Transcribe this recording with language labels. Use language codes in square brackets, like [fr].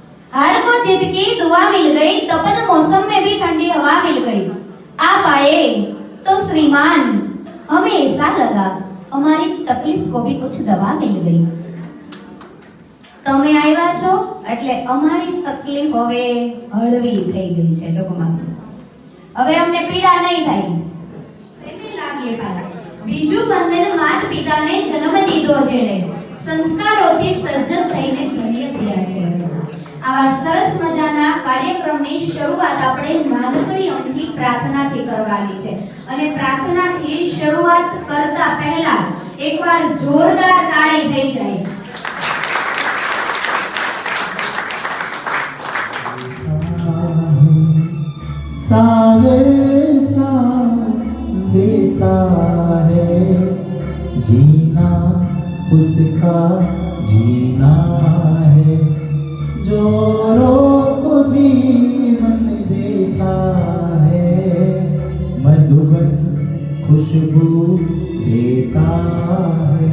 [hi] हार को जीत की दुआ मिल गई, तपन मौसम में भी ठंडी हवा मिल गई। आप आए तो श्रीमान हमें ऐसा लगा हमारी तकलीफ को भी कुछ दवा मिल गई। [gu] તમે આવ્યા છો એટલે અમારી તકલીફ હવે હળવી થઈ ગઈ છે। ટૂંકમાં હવે અમને પીડા નહીં થાય। બીજું બંધન માત પિતાને જન્મ દીધો જેણે સંસ્કારોથી સજ્જન થઈને ધન્ય થયા છે। આવા સરસ મજાના કાર્યક્રમની શરૂઆત આપણે નાનકડી અમથી પ્રાર્થનાથી કરવાની છે, અને પ્રાર્થનાથી શરૂઆત કરતા પહેલા એકવાર જોરદાર તાળી થઈ જાય। [hi] सागर सा देता है जीना, उसका जीना है, जोरों को जीवन देता है, मधुबन खुशबू देता है।